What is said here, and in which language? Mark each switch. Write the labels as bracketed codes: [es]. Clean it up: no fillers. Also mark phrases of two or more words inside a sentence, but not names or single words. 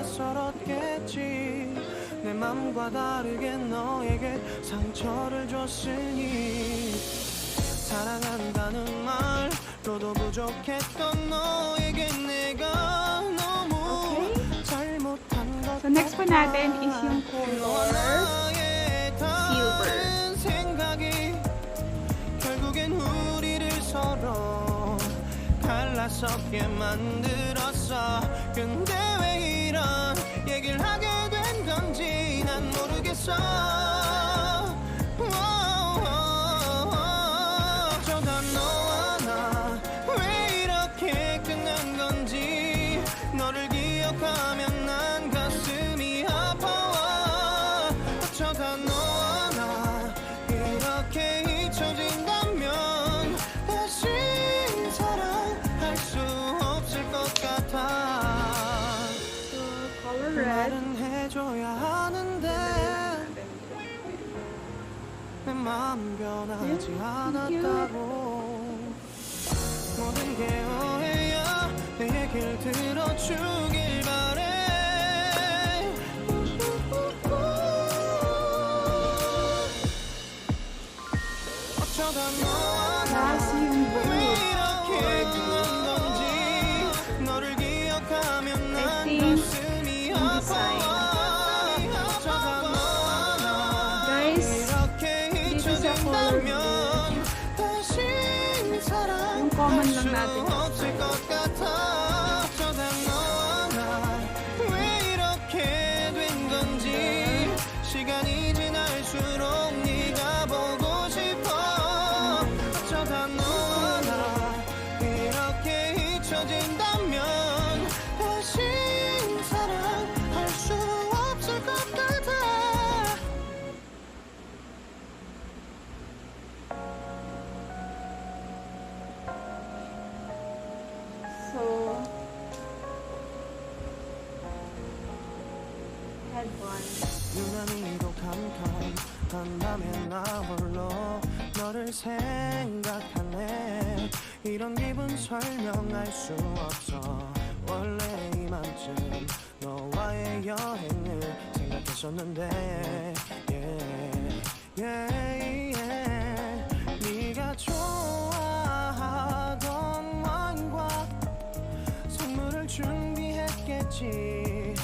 [ko] 내 맘과 다르게 너에게 상처를 줬으니 사랑한다는 말로도 부족했던 너에게 내가 너무 잘못한 것. [en] So next [tl] po natin is yung [en] color silver. [ko] 생각이 결국엔 우리를 서로 갈라서게 만들었어. 근데 왜 이런 얘기를 하게 된 건지 난 모르겠어. 어쩌다 너와 나 왜 이렇게 끝난 건지. 너를 기억하면 난 가슴이 아파와. 어쩌다 너와 나 이렇게 잊혀진다면 다시 사랑할 수 없을 것 같아. [en] Color red. [ko] 말은 해줘야 하는데 내 마음 변하지 않았다고. 모든 게 오해야. 내 얘길 들어주길 바래. 어쩌다 너와 나 왜 이렇게 끝난 건지. 너를 기억하면 난 가슴이 아파. 어쩌다 너와 나 [en] Guys, [ko] 이렇게 [en] this is a color [ko] 잊혀진다면 다시 [tl] yung [ko] 사랑할 [en] common [ko] 수 [tl] lang natin. [ko] 없을 것 같아. 어쩌다 너와 나 왜 이렇게 된 건지. 시간이 지날수록 네가 보고 싶어. 어쩌다 너와 나 이렇게 잊혀진다면 다시 사랑할 수 없을 것 같아. [en] So, headband. [ko] 유난히도 캄캄한 밤에 나 홀로 너를 생각하네. 이런 기분 설명할 수 없어. 원래 이맘쯤 너와의 여행을 생각했었는데 네가 좋아하던 와인과 선물을 준비했겠지.